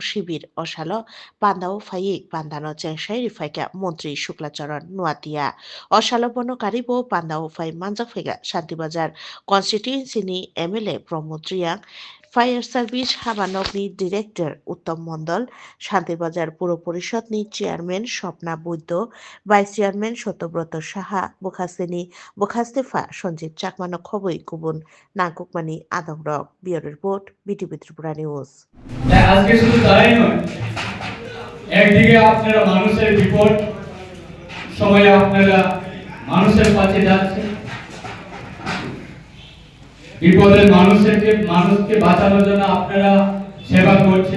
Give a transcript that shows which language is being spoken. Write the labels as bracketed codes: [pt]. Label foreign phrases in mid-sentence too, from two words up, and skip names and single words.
[trp] शिबिर असाल बान्दाव फायै बान्दानो चेंसाय रिफाइका मन्त्रि शुक्लाचरण नुवातिया असाल बनकारि बो बान्दाव फाय मानजाक फैगा शान्तिर बाजार कन्स्टिट्युएन्सिनि एमएलए प्रमोद [en] fire service [trp] हाबानगनि डिरेक्टर उत्तम मण्डल शान्तिबाजार पौर परिषदनि चेयारमैन स्वप्ना बৈদ্য [en] vice chairman [trp] सत्यव्रत साहा बखास्तेफा सञ्जीत चाकमानो खबै गुबुन नागुकमानि आदंरक [en] bureau report [trp] বিটিভি ত্রিপুরা নিউজ। [bn] আজকে শুধু তাই নয়, একদিকে আপনারা মানুষের বিপদ সময়ে আপনারা মানুষের পাশে যাচ্ছেন, বিপদের মানুষকে বাঁচানোর জন্য আপনারা সেবা করছেন।